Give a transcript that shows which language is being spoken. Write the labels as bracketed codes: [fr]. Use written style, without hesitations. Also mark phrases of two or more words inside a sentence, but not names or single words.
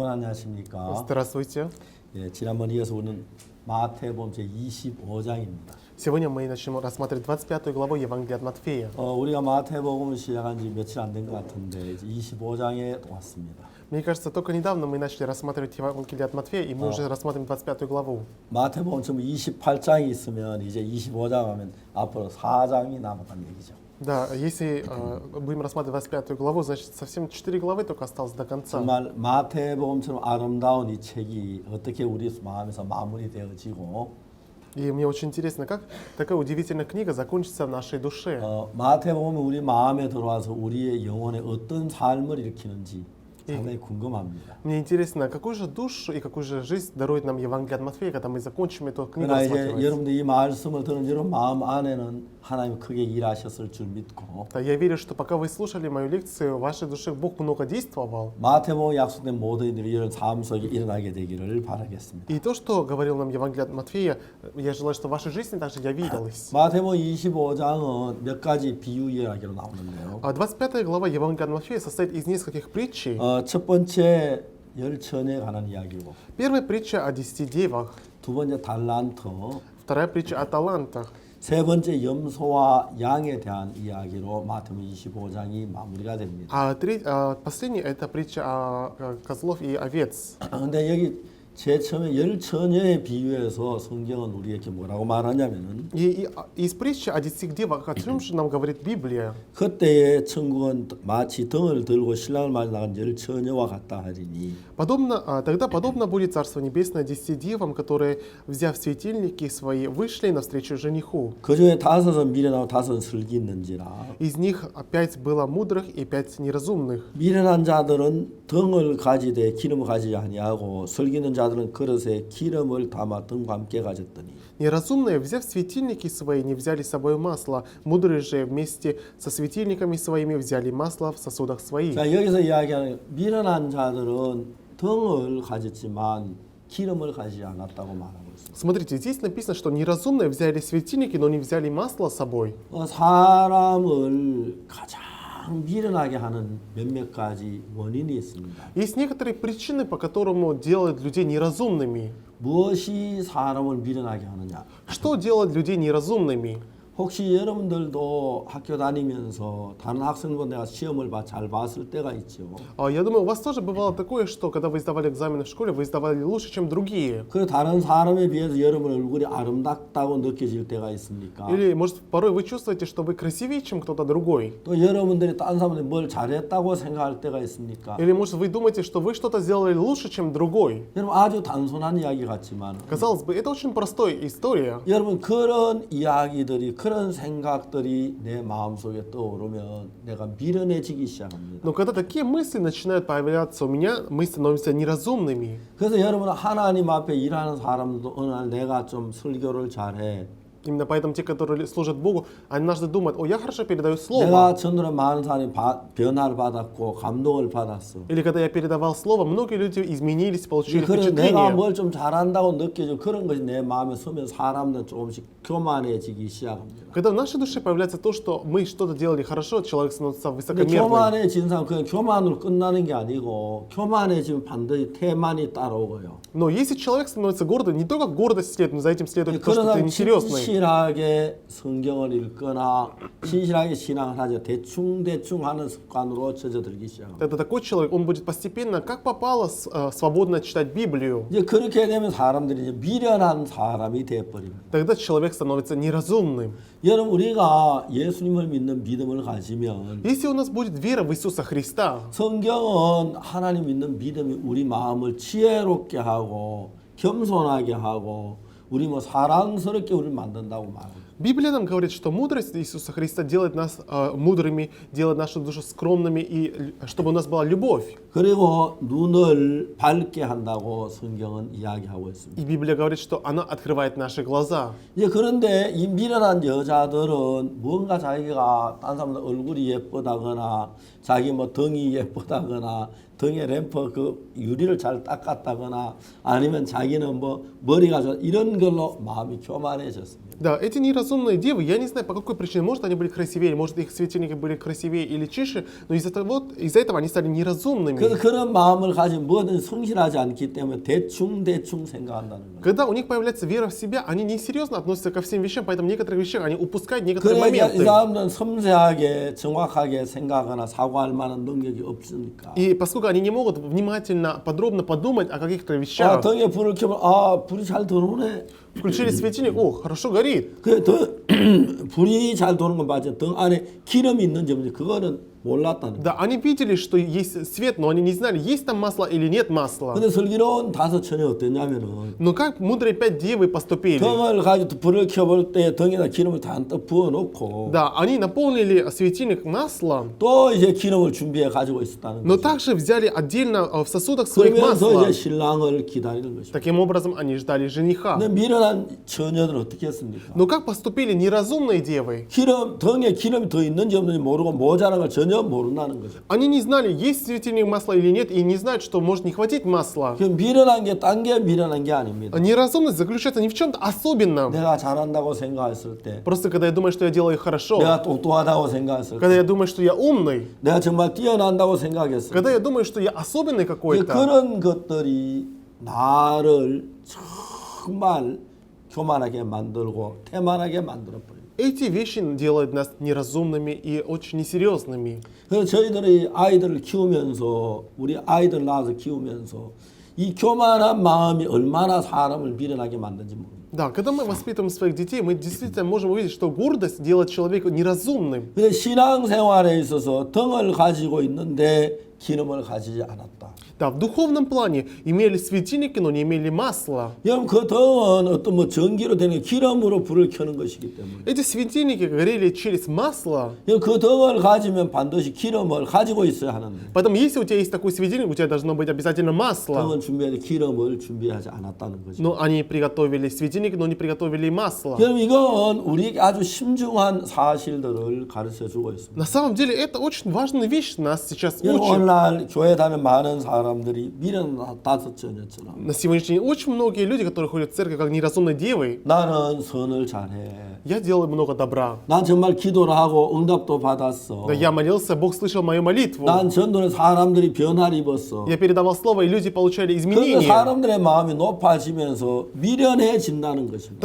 [ko] 안녕하십니까? [ru] Здравствуйте. [ko] 예, 지난번 이어서 우리는 마태복음 제 25장입니다. [ru] Сегодня мы начнем рассматривать 25 главу Евангелия от Матфея. [ko] 우리가 마태복음을 시작한 지 며칠 안 된 것 같은데 이제 25장에 왔습니다. [ru] Мне кажется, только недавно мы начали рассматривать Евангелие от Матфея, и мы уже рассматриваем 25 главу. [ko] 마태복음 지금 28장이 있으면 이제 25장 하면 앞으로 4장이 남았다는 얘기죠. [ru] Да, если будем рассматривать 25 главу, значит совсем 4 главы только осталось до конца. [ko] 정말 마태복음처럼 아름다운 이 책이 어떻게 우리 마음에서 마무리되어지고 [ru] И мне очень интересно, как такая удивительная книга закончится в нашей душе. [ko] 마태복음이 우리 마음에 들어와서 우리의 영혼에 어떤 삶을 일으키는지 상당히 궁금합니다. [ru] Мне интересно, какую же душу и какую же жизнь дарует нам Евангелие от Матфея, когда мы закончим эту книгу [ko] 그러나 이제 [ru] рассматривать. [ko] 여러분들 이 말씀을 들은 여러분 마음 안에는 하나님 크게 일하셨을 줄 믿고 [ru] Да, я верю, что пока вы слушали мою лекцию, в вашей душе Бог много действовал. [ko] 마태복음 약속된 모든 일이 이런 삶 속에 일어나게 되기를 바라겠습니다. [ru] И то, что говорил нам Евангелие от Матфея, я желаю, что в вашей жизни также явилось. [ko] 마태복음 25장은 몇 가지 비유 이야기로 나오는데요. [ru] 25 глава Евангелия от Матфея состоит из нескольких притчей. [ko] 첫 번째 열천에 관한 이야기고 [ru] Первая притча о 10 девах, [ko] 두 번째 달란트, [ru] вторая притча о талантах, [ko] 세 번째 염소와 양에 대한 이야기로 마태복음 25장이 마무리가 됩니다. [ru] а последняя это притча о козлов и овец. [ko] 그런데 여기 제일 처음에 열처녀에 비유해서 성경은 우리에게 뭐라고 말하냐면은 [ru] И из притчи о 10 девах, о чем же нам говорит Библия? [ko] 그때의 천국은 마치 등을 들고 신랑을 맞아 나간 열처녀와 같다 하리니 [ru] Тогда подобно будет Царство Небесное 10 девам, которые, взяв светильники свои, вышли навстречу жениху. [ko] 그 중에 다섯은 미련하고 다섯은 슬기 있는지라 [ru] Из них 5 было мудрых и 5 неразумных. [ko] 미련한 자들은 등을 가지되 기름을 가지지 아니하고 슬기 있는 자들은 그릇에 기름을 담아 등과 함께 가졌더니 [ru] Неразумные, взяв светильники свои, не взяли с собой масло. Мудрые же вместе со светильниками своими взяли масло в сосудах своих. [ko] 자, 여기서 이야기하는 미련한 자들은 등을 가졌지만 기름을 가지지 않았다고 말하고 있습니다. [ru] Смотрите, здесь написано, что неразумные взяли светильники, но не взяли масло с собой. [ko] 사람을 가장 미련하게 하는 몇몇 가지 원인이 있습니다. [ru] Есть некоторые причины, по которым делают людей неразумными. [ko] 무엇이 사람을 미련하게 하느냐? [ru] Что делает людей неразумными? [ko] 혹시 여러분들도 학교 다니면서 다른 학생보다 내가 시험을 잘 봤을 때가 있죠. [ru] Я думаю, у вас тоже бывало такое, что когда вы сдавали экзамены в школе, вы сдавали лучше, чем другие. [ko] 그 다른 사람에 비해서 여러분 얼굴이 아름답다고 느껴질 때가 있습니까? [ru] Или, может, порой вы чувствуете, что вы красивее, чем кто-то другой. [ko] 또 여러분들이 다른 사람들이 뭘 잘했다고 생각할 때가 있습니까? [ru] Или, может, вы думаете, что вы что-то сделали лучше, чем другой. [ko] 여러분 아주 단순한 이야기 같지만 [ru] Казалось бы, это очень простая история. [ko] 여러분 그런 이야기들이 그런 생각들이 내 마음속에 떠오르면 내가 미련해지기 시작합니다. [ru] Но когда такие мысли начинают появляться у меня, мы становимся неразумными. [ko] 그래서 여러분은 하나님 앞에 일하는 사람도 어느 날 내가 좀 설교를 잘해. [ru] Именно поэтому те, которые служат Богу, они однажды думают: о, я хорошо передаю слово. [ko] 내가 전도에 많은 사람이 변화를 받았고 감동을 받았어. [ru] Или когда я передавал слово, многие люди изменились, получили [ko] 그래서 내가 [ru] впечатление. [ko] 뭘 좀 잘한다고 느껴져 그런 것이 내 마음에 서면 사람들은 조금씩 교만해지기 시작합니다. [ru] Когда в нашей душе появляется то, что мы что-то делали хорошо, человек становится [ko] 근데 [ru] высокомерным. [ko] 교만해진 사람 그냥 교만으로 끝나는 게 아니고 교만해지면 반드시 태만이 따라오고요. [ru] Но если человек становится гордым, не только гордость следует, но за этим следует то, [ko] 그런 [ru] что ты [ko] 사람 [ru] несерьезный. [ko] 신실하게 성경을 읽거나 신실하게 신앙을 하죠. 대충 하는 습관으로 젖어들기 시작합니다. [ru] Это такой человек, он будет постепенно, как попало, свободно читать Библию. [ko] 이제 그렇게 되면 사람들이 이제 미련한 사람이 되어버립니다. [ru] Тогда человек становится неразумным. [ko] 여러분 우리가 예수님을 믿는 믿음을 가지면 [ru] Если у нас будет вера в Иисуса Христа, [ko] 성경은 하나님 믿는 믿음이 우리 마음을 지혜롭게 하고 겸손하게 하고 우리 사랑스럽게 우리를 만든다고 말합니다. [ru] Библия нам говорит, что мудрость Иисуса Христа делает нас мудрыми, делает нашу душу скромными, и чтобы у нас была любовь. [ko] 그리고 눈을 밝게 한다고 성경은 이야기하고 있습니다. [ru] И Библия говорит, что она открывает наши глаза. [ko] 이제 그런데 이 미련한 여자들은 뭔가 자기가 딴 사람들 얼굴이 예쁘다거나 자기 등이 예쁘다거나 등에 램프 그 유리를 잘 닦았다거나 아니면 자기는 뭐 머리가 좋아 이런 걸로 마음이 교만해졌습니다. [ru] Да, эти неразумные девы, я не знаю по какой причине, может они были красивее, может их светильники были красивее или чище, но из-за этого они стали неразумными. [ko] 그래서 그런 마음을 가지고 뭐든 성실하지 않기 때문에 대충 생각한다는 거예요. [ru] Когда у них появляется вера в себя, они несерьезно относятся ко всем вещам, поэтому в некоторых вещах они упускают некоторые [ko] 그래 이 [ru] моменты. [ko] 사람들은 섬세하게 정확하게 생각하거나 사고할 만한 능력이 없으니까. [ru] И поскольку они не могут внимательно, подробно подумать о каких-то [ko] 아, [ru] вещах, [ko] 등에 불을 켜면 아 불이 잘 들어오네. [ru] включили светильник, о, хорошо горит. [ko] 그 불이 잘 도는 건 맞아. 등 안에 기름이 있는지 없는지 그거는 몰랐다는 거예요. [ru] Да, они видели, что есть свет, но они не знали, есть там масло или нет масла. [ko] 근데 슬기로운 다섯 처녀 어땠냐면은 [ru] Но как мудрые 5 девы поступили? [ko] 등을 가지고 불을 켜볼 때 등에다 기름을 잔뜩 부어놓고 [ru] Да, они наполнили светильник маслом, [ko] 또 이제 기름을 준비해 가지고 있었다는 [ru] но [ko] 거죠. [ru] также взяли отдельно в сосудах своих [ko] 그러면서 [ru] масла. [ko] 이제 신랑을 기다리는 것이죠. [ru] Таким образом, они ждали жениха. [ko] 근데 미련한 처녀들은 어떻게 했습니까? [ru] Но как поступили неразумные девы? [ko] 등에 기름이 더 있는지 없는지 모르고 모자란 걸 전혀 모른다는 거죠. [ru] Они не знали, есть светильник масла или нет, и не знают, что может не хватить масла. [ko] 그 미련한 게 딴 게 미련한 게 아닙니다. [ru] Неразумность заключается не в чем-то особенном. [ko] 내가 잘한다고 생각했을 때, [ru] Просто когда я думаю, что я делаю хорошо, [ko] 내가 똑똑하다고 생각했을 [ru] когда [ko] 때, [ru] я думаю, что я умный, [ko] 내가 정말 뛰어난다고 생각했을 때, [ru] когда я думаю, что я особенный какой-то. [ko] 그런 것들이 나를 정말 교만하게 만들고 태만하게 만들어버려요. [ru] Эти вещи делают нас неразумными и очень несерьезными. [ko] 그래서 저희들이 아이들을 키우면서 우리 아이들 낳아서 키우면서 이 교만한 마음이 얼마나 사람을 미련하게 만든지 모릅니다. [ru] Да, когда мы воспитываем своих детей, мы действительно можем увидеть, что гордость делает человека неразумным. [ko] 근데 신앙생활에 있어서 등을 가지고 있는데 기름을 가지지 않았다. [ru] Да, в духовном плане имели светильники, но не имели масла. [ko] 여러분 그 등은 어떤 뭐 전기로 되는 기름으로 불을 켜는 것이기 때문에 [ru] Эти светильники горели через масло. [ko] 그 등을 가지면 반드시 기름을 가지고 있어야 하는데 [ru] Поэтому, если у тебя есть такой светильник, у тебя должно быть обязательно масло. [ko] 등은 준비해야 돼 기름을 준비하지 않았다는 거죠. [ru] Но они приготовили светильник, но не приготовили масло. [ko] 여러분 이건 우리에게 아주 심중한 사실들을 가르쳐 주고 있습니다. [ru] На самом деле, это очень важная вещь, нас сейчас [ko] 여러분 [ru] учат. [ko] 오늘날 교회 다니는 많은 사람들이 미련한 다섯 처녀처럼 [ru] На сегодняшний день очень многие люди, которые ходят в церковь как неразумные девы, [ko] 나는 선을 잘해. [ru] я делаю много добра. [ko] 난 정말 기도를 하고 응답도 받았어. [ru] Да, я молился, Бог слышал мою молитву. [ko] 난 전도는 사람들이 변화를 입었어. [ru] Я передавал слово, и люди получали [ko] 그러니까 [ru] изменения. [ko] 사람들의 마음이 높아지면서 미련해진다는 것입니다.